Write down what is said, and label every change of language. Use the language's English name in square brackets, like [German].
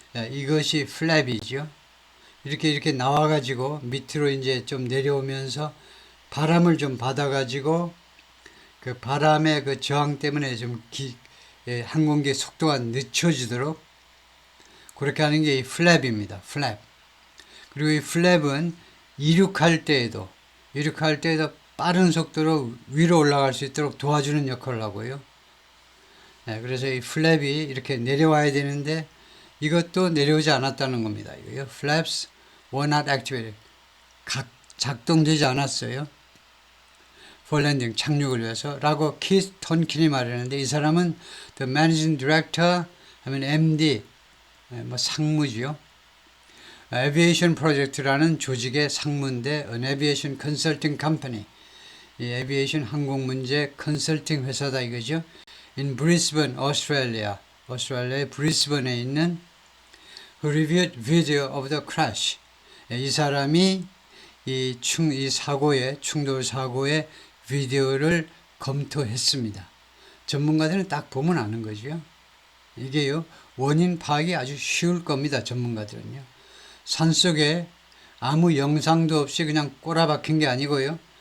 [Korean] 이것이 플랩이죠. 이렇게 나와가지고 밑으로 이제 좀 내려오면서 바람을 좀 받아가지고 그 바람의 그 저항 때문에 좀 항공기의 속도가 늦춰지도록 그렇게 하는 게 이 플랩입니다. 플랩. 그리고 이 플랩은 이륙할 때에도 빠른 속도로 위로 올라갈 수 있도록 도와주는 역할을 하고요. 그래서 이 플랩이 이렇게 내려와야 되는데 이것도 내려오지 않았다는 겁니다. 이거요. [English] Flaps were not activated. [Korean] 작동되지 않았어요. [English] for landing, [Korean] 착륙을 위해서 라고 키스 턴킨이 말했는데, 이 사람은 [English] the managing director [Korean] 하면 MD, 뭐 상무지요. aviation project라는 조직의 상무인데 [English] an aviation consulting company, [Korean] 이 에비에이션 항공 문제 컨설팅 회사다 이거죠. [English] in Brisbane, Australia, [Korean] 오스트레일리아의 브리스번에 있는 [English] who reviewed video of the crash. [Korean] 이 사람이 이 충돌 사고의 비디오를 검토했습니다. 전문가들은 딱 보면 아는 거죠. 이게요, 원인 파악이 아주 쉬울 겁니다. 전문가들은요. 산속에 아무 영상도 없이 그냥 꼬라박힌 게 아니고요.